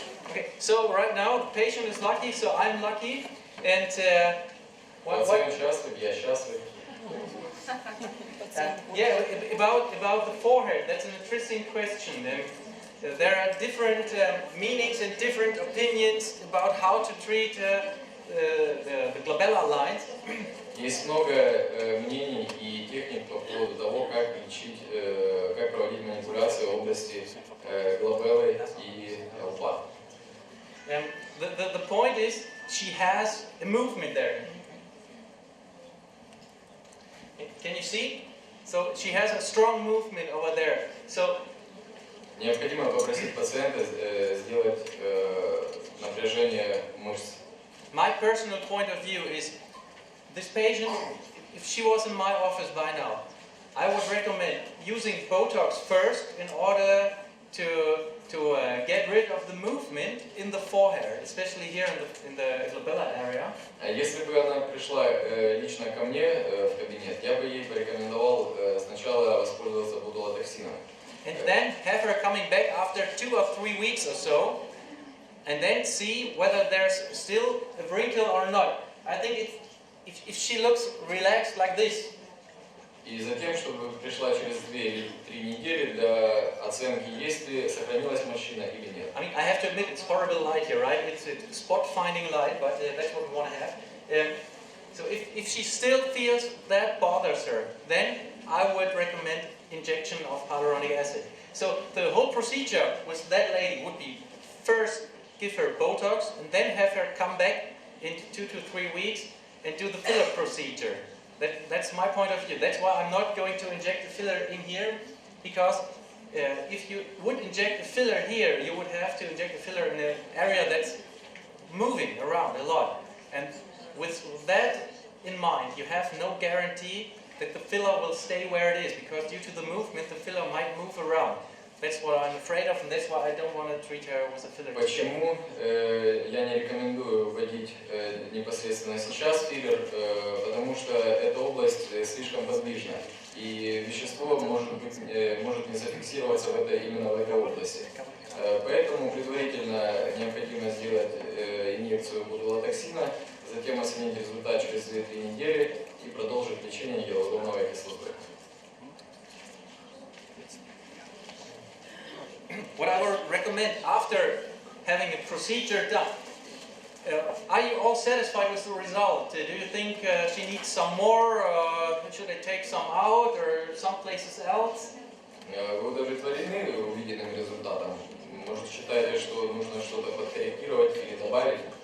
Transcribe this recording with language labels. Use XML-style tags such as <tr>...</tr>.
<en>Okay, so right now the patient is lucky, so I'm lucky, and</en> <ru>Пациент счастлив, я счастлив.</ru> <en>Yeah, about the forehead, that's an interesting question. There are different meanings and different opinions about how to treat the glabellar lines.</en> <ru>Есть много мнений и техник по поводу того, как лечить, как проводить манипуляции в области глабеллы и лба.</ru> <en>The point is, she has a movement there. Can you see? So she has a strong movement over there. So</en> <ru>необходимо попросить пациента сделать напряжение мышц.</ru> <en>My personal point of view is, this patient, if she was in my office by now, I would recommend using Botox first in order to get rid of the movement in the forehead, especially here in the glabellar area.</en> <ru>Если бы она пришла лично ко мне в кабинет, я бы ей порекомендовал сначала воспользоваться ботулотоксином.</ru> <en>And then have her coming back after 2 or 3 weeks or so, and then see whether there's still a wrinkle or not. I think if she looks relaxed like this.</en> <ru>И затем, чтобы пришла через 2 или 3 недели для оценки, есть ли сохранилась морщина или нет.</ru> <en>I mean, I have to admit it's horrible light here, right? It's a spot-finding light, but that's what we want to have. So if she still feels that bothers her, then I would recommend injection of hyaluronic acid. So the whole procedure with that lady would be first give her Botox and then have her come back in 2 to 3 weeks and do the filler procedure. That's my point of view. That's why I'm not going to inject the filler in here, because if you would inject the filler here, you would have to inject the filler in an area that's moving around a lot. And with that in mind, you have no guarantee that the filler will stay where it is, because due to the movement, the filler might move around. That's what I'm afraid of, and that's why I don't want to treat her with a filler.</en> <ru>Почему я не рекомендую вводить непосредственно сейчас филлер? Потому что эта область слишком подвижна, и вещество может не зафиксироваться именно в этой области. Поэтому предварительно необходимо сделать инъекцию ботулотоксина, затем оценить результат через 2-3 недели и продолжить лечение гиалуроновой кислотой.</ru> <en>What I would recommend after having a procedure done, are you all satisfied with the result? Do you think she needs some more? Should I take some out or some places else?</en> <ru>Вы удовлетворены увиденным результатом? Может, считаете, что нужно что-то подкорректировать или добавить?</ru>